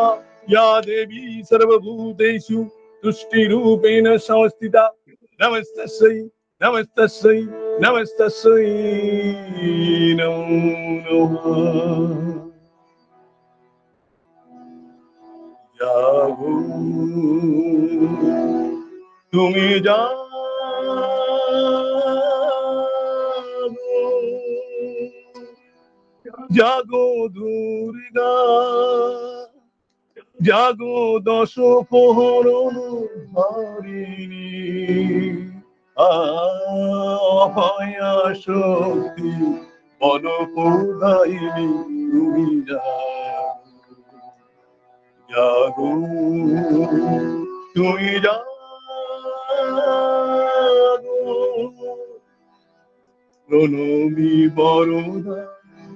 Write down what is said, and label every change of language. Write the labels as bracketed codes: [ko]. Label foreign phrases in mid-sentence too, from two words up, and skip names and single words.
[sa] या देवी सर्वभूतेषु तुष्टिरूपेण संस्थिता, नमस्तस्यै नमस्तस्यै नमस्तस्यै नमो नमः। [bn] जागो তুমি জাগো, জাগো দুর্গা, জাগো দশ প্রহরণ ধারিণী, অভয়া শক্তি বল প্রদায়িনী তুমি জাগো, তুমি জাগো, প্রণমী বরদা